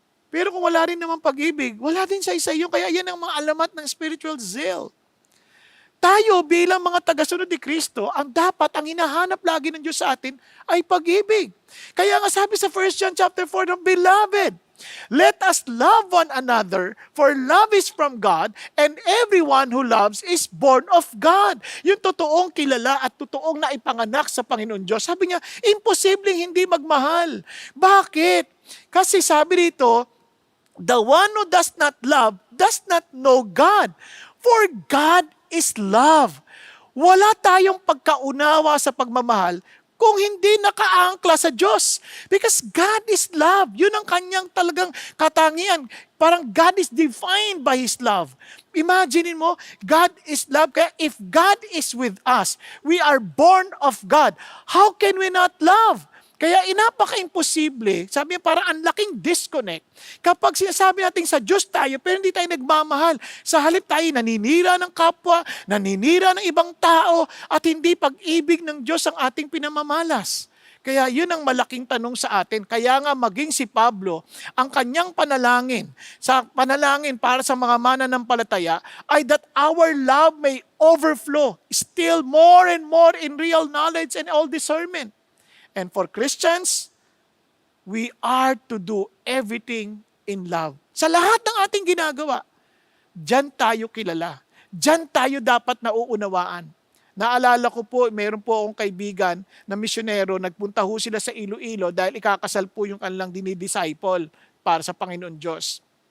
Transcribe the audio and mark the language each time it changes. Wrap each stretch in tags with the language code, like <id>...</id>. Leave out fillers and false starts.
<tl>Pero kung wala rin naman pag-ibig, wala din sa isa yun. Kaya yan ang mga alamat ng spiritual zeal. Tayo bilang mga tagasunod ni Kristo, ang hinahanap lagi ng Diyos sa atin ay pag-ibig. Kaya nga sabi sa 1 John chapter 4, Beloved,</tl> <en>Let us love one another, for love is from God, and everyone who loves is born of God.</en> <tl>Yung totoong kilala at totoong naipanganak sa Panginoon Diyos. Sabi niya, imposibleng hindi magmahal. Bakit?</tl> <en>Kasi sabi dito, the one who does not love does not know God, for God is love.</en> <tl>Wala tayong pagkaunawa sa pagmamahal kung hindi nakaangkla sa Diyos.</tl> <en>Because God is love.</en> <tl>Yun ang kanyang talagang katangian.</tl> <en>Parang God is defined by His love.</en> <tl>Imagine mo,</tl> <en>God is love. Kaya if God is with us, we are born of God. How can we not love?</en> <tl>Kaya inapaka-imposible, sabi niya parang ang laking disconnect. Kapag sinasabi natin sa Diyos tayo, pero hindi tayo nagmamahal. Sa halip tayo naninira ng kapwa, naninira ng ibang tao, at hindi pag-ibig ng Diyos ang ating pinamamalas. Kaya yun ang malaking tanong sa atin. Kaya nga maging si Pablo, ang kanyang panalangin para sa mga mananampalataya ay</tl> <en>that our love may overflow still more and more in real knowledge and all discernment. And for Christians, we are to do everything in love.</en> <tl>Sa lahat ng ating ginagawa, diyan tayo kilala. Diyan tayo dapat nauunawaan. Naalala ko po, meron po akong kaibigan na misyonero, nagpunta ho sila sa Iloilo dahil ikakasal po yung kanilang dinidisciple para sa Panginoon Diyos.</tl>